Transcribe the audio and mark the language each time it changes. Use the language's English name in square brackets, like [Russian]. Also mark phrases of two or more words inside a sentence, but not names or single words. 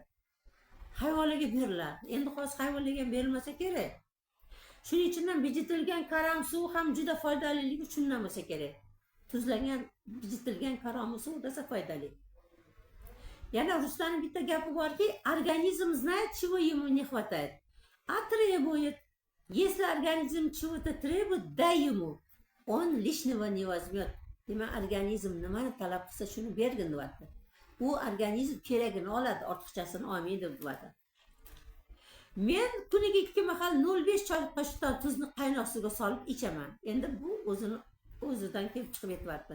[Uzbek] Hayvonlarga berilardi. Endi hozir hayvonlarga ham berilmasa kerak. Shuning uchun ham bijitilgan karam suv ham juda foydaliligi shundan bo'lsa kerak. Tuzlangan, bijitilgan karam suv desa foydali. Yana ruslarning bitta gapi borki, organizm [Russian] знает, чего ему не хватает, а требует. Если организм чего-то требует, дай ему. Он лишнего не возьмет. [Uzbek] Demak, organizm nimani talab qilsa shuni bergin deyapti. U organizm keragini oladi, ortiqchasini olmaydi deyapti. Men kuniga 2 mahal 0.5 choy qoshiqdan tuzni qaynoq suvga solib ichaman. Endi bu o'zidan kelib chiqib ketyapti.